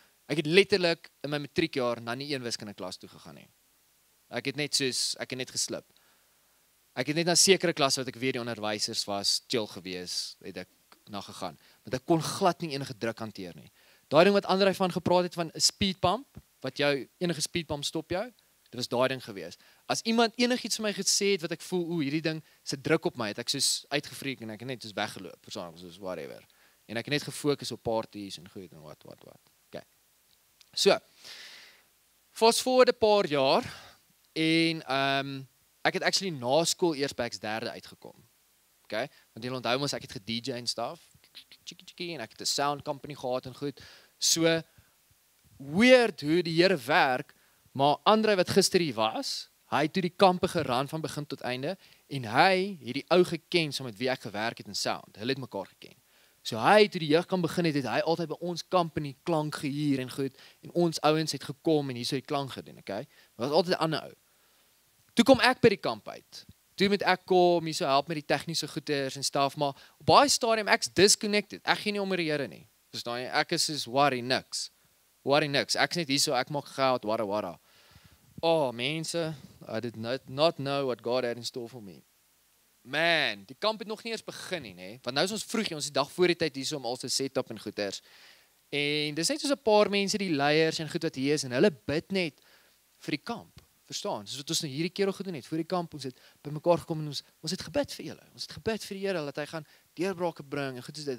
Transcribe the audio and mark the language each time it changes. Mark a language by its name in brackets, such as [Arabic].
[Afrikaans] Ek het letterlik in my matriekjaar na nie een wiskunde klas toe gegaan nie. Ek het net geslip. Ek het net na sekere klasse wat ek weet die onderwysers was chill gewees, het ek na gegaan. Want ek kon glad nie enige druk hanteer nie. Daai ding wat Andrei van gepraat het van 'n speed bump, wat jou enige speed bump stop jou, dit was daai ding gewees. As iemand enigiets vir my gesê het wat ek voel, hierdie ding se druk op my, het ek soos uitgefreek en ek het net soos weggeloop, persoonlik soos whatever. En ek het net gefokus op parties en goed en wat. Okay. So, fast forward 'n paar jaar en ek het actually na skool eers by X3 uitgekom. Okay? Want jy onthou mos ek het ge-DJ en stuff, en ek het 'n sound company gehad en goed. So weird hoe die Here werk, maar Andrei wat gister hier was, hy het toe die kampe geran van begin tot einde en hy het die ou geken saam met wie ek gewerk het in sound. Hulle het mekaar geken. So hy, toe die jeug kan begin het hy altyd by ons company klank gehuur en goed, en ons ouens het gekom en hier so die klank gedoen, okay? Maar was altyd 'n ander ou. Toe kom ek by die kamp uit, toe moet ek kom, hier so help met die tegniese goeders en stuff, maar op baie stadium ek's disconnected. Ek gee nie om oor die Here nie. Verstaan jy? Ek is soos worry niks. Worry niks. Ek's net hier so, ek maak geld, wara. [English] Oh, [Afrikaans] mense, [English] I did not know what God had in store for me. [Afrikaans] Man, die kamp het nog nie eens begin nie, nee. Want nou is ons vroeg, ons die dag voor die tyd hier so om al se setup en goeders. En dis net soos 'n paar mense, die leiers en goed wat hier is, en hulle bid net vir die kamp. Verstaan? Soos wat ons nou hierdie keer al gedoen het, voor die kamp, ons het bymekaar gekom en ons het gebid vir julle. Ons het gebid vir die Here dat hy gaan deurbrake bring en goed soos dit.